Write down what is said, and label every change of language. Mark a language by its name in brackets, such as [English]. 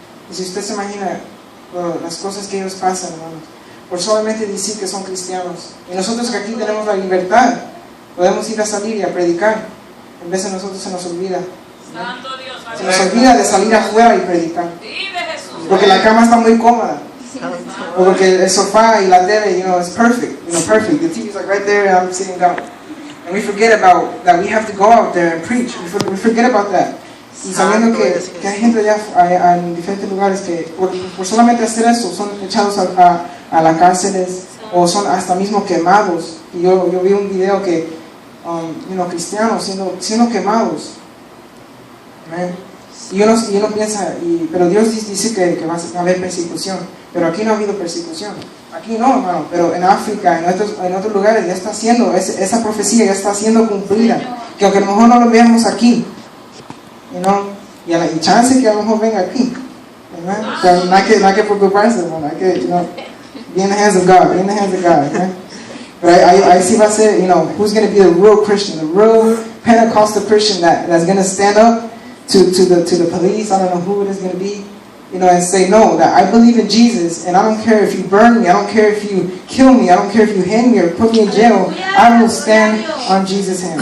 [Spanish] Y si usted se imagina las cosas que ellos pasan, hermanos, por solamente decir que son cristianos, y nosotros que aquí tenemos la libertad, podemos ir a salir y a predicar, en vez de nosotros se nos olvida. Se nos olvida de salir afuera y predicar, porque la cama está muy cómoda. O porque el sofá y la tele, [English] it's perfect, perfect. The TV's like right there and I'm sitting down. And we forget about that we have to go out there and preach. We forget about that. [Spanish] Y sabiendo que hay gente allá en diferentes lugares que por solamente hacer eso son echados a las cárceles o son hasta mismo quemados. Y yo vi un video que, cristianos siendo quemados. Amen. Y uno piensa, pero Dios dice que va a haber persecución. Pero aquí no ha habido persecución. Aquí no, hermano. Pero en África, en otros lugares, ya está haciendo, esa profecía ya está siendo cumplida. Que aunque a lo mejor no lo veamos aquí, y hay chance que a lo mejor venga aquí. Pero no hay que preocuparse, hermano. Hay que, [English] be in the hands of God. Be in the hands of God. Right? [Spanish] Pero ahí sí va a ser, [English] who's going to be the real Christian, the real Pentecostal Christian that's going to stand up to the police. I don't know who it is going to be. And say, no, that I believe in Jesus, and I don't care if you burn me, I don't care if you kill me, I don't care if you hang me or put me in jail, I will stand on Jesus' hand.